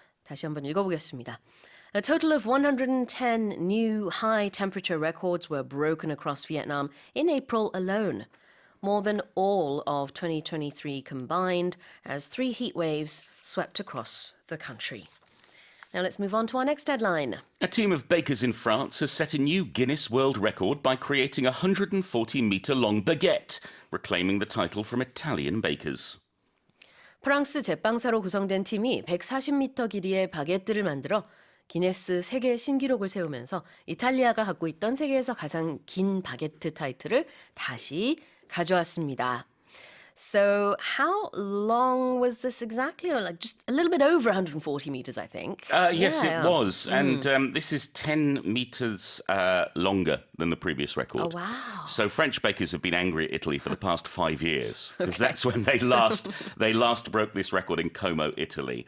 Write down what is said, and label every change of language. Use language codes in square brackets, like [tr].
[ko] 다시 한번 읽어보겠습니다. [en] A total of 110 new high temperature records were broken across Vietnam in April alone. More than all of 2023 combined as 3 heat waves swept across the country. Now let's move on to our next headline. A team of bakers in France has set a new Guinness World Record by creating a 140-meter-long baguette, reclaiming the title from Italian bakers. [ko] 프랑스 제빵사로 구성된 팀이 140m 길이의 바게트를 만들어 기네스 세계 신기록을 세우면서 이탈리아가 갖고 있던 세계에서 가장 긴 바게트 타이틀을 다시 가져왔습니다. [en] So how long was this exactly? Or like just a little bit over 140 meters, I think. Yes, Yeah. it was. And this is 10 meters longer than the previous record. Oh, wow. So French bakers have been angry at Italy for the past 5 years because that's when they last broke this record in Como, Italy.